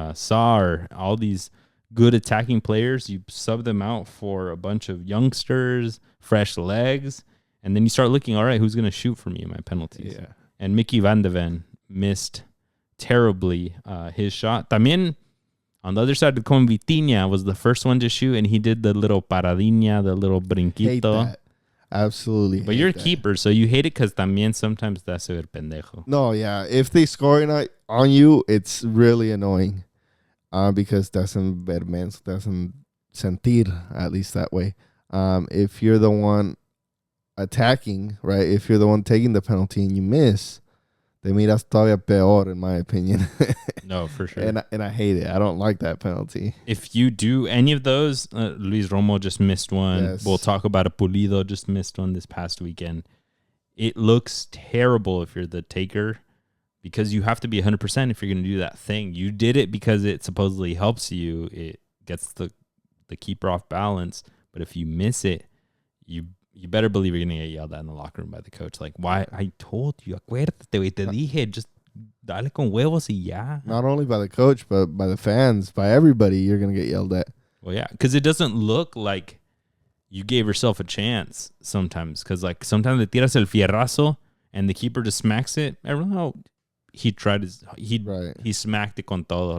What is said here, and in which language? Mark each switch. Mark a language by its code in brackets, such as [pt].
[en] Sar, all these good attacking players, you sub them out for a bunch of youngsters, fresh legs. And then you start looking, all right, who's going to shoot for me in my penalties? Yeah. And Mickey Van de Ven missed terribly his shot. También on the other side, the coin, Vitinha was the first one to shoot, and he did the little paradinha, the little brinquito. Hate that. Absolutely. But you're a keeper, so you hate it because también sometimes te hace ver pendejo. No, yeah. If they score on you, it's really annoying because doesn't ver menos, doesn't sentir, at least that way. If you're the one attacking, right, if you're the one taking the penalty and you miss, te miras todavía peor, in my opinion. No, for sure. And I hate it. I don't like that penalty. If you do any of those, Luis Romo just missed one. Yes. We'll talk about it. Pulido just missed one this past weekend. It looks terrible if you're the taker because you have to be 100% if you're going to do that thing. You did it because it supposedly helps you. It gets the keeper off balance. But if you miss it, you better believe you're going to get yelled at in the locker room by the coach. Like, why? I told you. Acuérdate, güey. Te dije. [es] Just dale con huevos y ya. [en] Not only by the coach, but by the fans, by everybody, you're going to get yelled at. Well, yeah. Because it doesn't look like you gave yourself a chance sometimes. Because, like, sometimes le tiras el fierrazo and the keeper just smacks it. Everyone, oh, he tried he smacked it con todo.